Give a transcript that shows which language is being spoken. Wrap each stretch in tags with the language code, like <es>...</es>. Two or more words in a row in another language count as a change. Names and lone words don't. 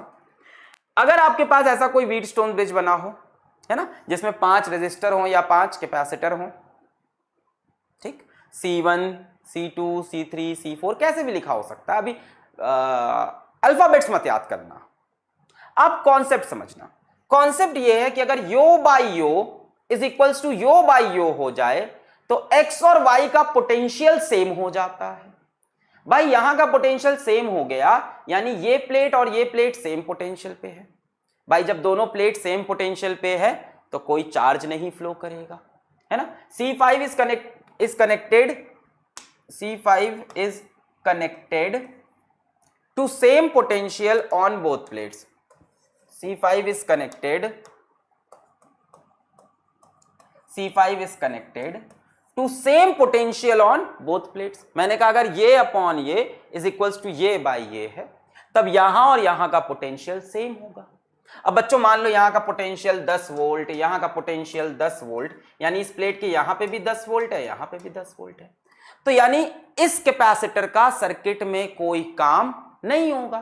<hi>अगर आपके पास ऐसा कोई</hi> <en>Wheatstone bridge</en> <hi>बना हो है ना जिसमें 5 रेजिस्टर हो या 5 कैपेसिटर हो, ठीक, C1 C2 C3 C4 कैसे भी लिखा हो सकता है, अभी अल्फाबेट्स मत याद करना, आप कॉन्सेप्ट समझना। कॉन्सेप्ट ये है कि अगर यो बाई यो</hi> <en>is equals to</en> <hi>यो बाई यो हो जाए तो x और y का</hi> <en>potential same</en> <hi>हो जाता है। भाई यहां का</hi> <en>potential same</en> <hi>हो गया यानी ये प्लेट और ये प्लेट</hi> <en>same potential</en> <hi>पे है। भाई जब दोनों प्लेट</hi> <en>same potential</en> <hi>पे है तो कोई चार्ज नहीं फ्लो करेगा, है ना।</hi> <en>C5 is connected to same potential on both plates, C5 is connected to same potential on both plates।</en> <hi>मैंने कहा अगर ये अपॉन ये</hi> <en>is equals to</en> <hi>ये बाई ये है तब यहां और यहां का</hi> <en>potential same</en> <hi>होगा। अब बच्चों मान लो यहां का पोटेंशियल 10 वोल्ट, यहां का पोटेंशियल 10 वोल्ट, यानी इस प्लेट के यहां पे भी 10 वोल्ट है, यहां पे भी 10 वोल्ट है, तो यानी इस कैपेसिटर का सर्किट में कोई काम नहीं होगा।</hi>